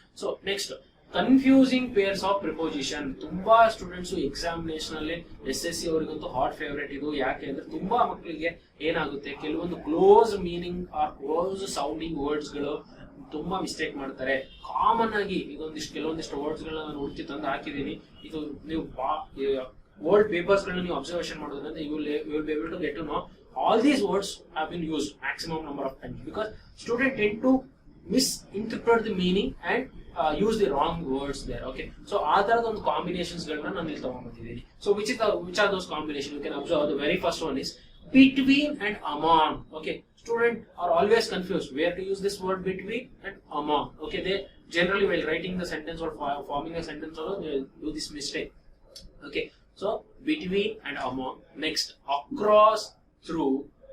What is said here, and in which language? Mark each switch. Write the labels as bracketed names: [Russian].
[Kannada] So next, [English] Confusing pairs of preposition. [Kannada] ತುಂಬಾ students examination ಅಲ್ಲಿ SSC ಅವರಿಗಂತೂ hot favourite ಇದು. ಯಾಕೆ ಅಂದ್ರೆ ತುಂಬಾ ಮಕ್ಕಳಿಗೆ ಏನಾಗುತ್ತೆ, ಕೆಲವೊಂದು close meaning R close sounding words ಗಳು ತುಂಬಾ ಮಿಸ್ಟೇಕ್ ಮಾಡ್ತಾರೆ. ಕಾಮನ್ ಆಗಿ ಕೆಲವೊಂದಿಷ್ಟು ವರ್ಡ್ಸ್ ಗಳನ್ನ ನಾನು ಹುಡುಕಿ ತಂದು ಹಾಕಿದೀನಿ. ಇದು ನೀವು ಓಲ್ಡ್ ಪೇಪರ್ಸ್ ಗಳನ್ನ ನೀವು ಅಬ್ಸರ್ವೇಷನ್ ಮಾಡೋದ್ರಿಂದ [English] You will be able to get to know all these words have been used maximum number of times because students tend to misinterpret the meaning and use the wrong words there. [Kannada] Okay, so ಆ ತರದ ಒಂದು combinations ಗಳನ್ನ ನಾನು ಇಲ್ಲಿ ತಗೊಂಡ್ಬಂದಿದ್ದೀನಿ. [English] So which are those combinations? You can observe the very first one is between and among. Okay, students are always confused where to use this word between and among. Okay, they generally while writing the sentence or forming a sentence or they do this mistake. Okay, so between and among. Next, across, through.